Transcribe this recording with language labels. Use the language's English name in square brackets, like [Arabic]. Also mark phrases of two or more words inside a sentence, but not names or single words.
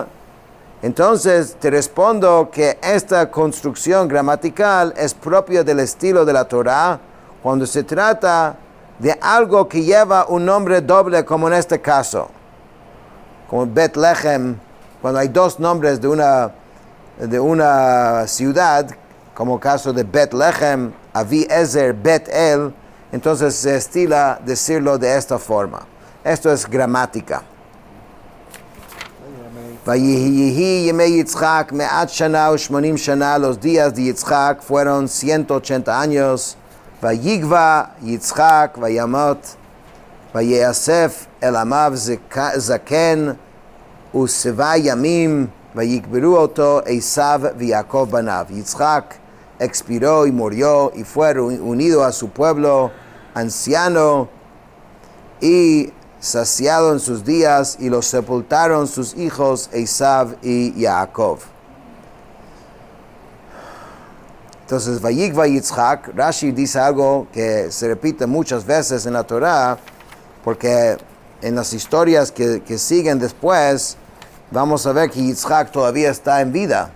[Spanish] Entonces te respondo que esta construcción gramatical es propia del estilo de la Torá cuando se trata de algo que lleva un nombre doble, como en este caso, como Betlehem, cuando hay dos nombres de una ciudad, como caso de Betlehem, Aviezer, Bet-El, entonces se estila decirlo de esta forma. Esto es gramática. [Hebrew] ויהיו ימי יצחק מאת שנה ושמנים שנה, [Spanish] los días de Yitzchak fueron 180 años. [Hebrew] ויגוע יצחק וימת ויאסף אל עמיו זקן ושבע ימים ויקברו אתו עשו ויעקב בניו. [Spanish] Yitzchak expiró y murió y fue unido a su pueblo anciano y saciado en sus días, y los sepultaron sus hijos Esav y Jacob. Entonces, [Hebrew] ויגוע יצחק, [Spanish] Rashi dice algo que se repite muchas veces en la Torá, porque en las historias que siguen después, vamos a ver que Yitzchak todavía está en vida.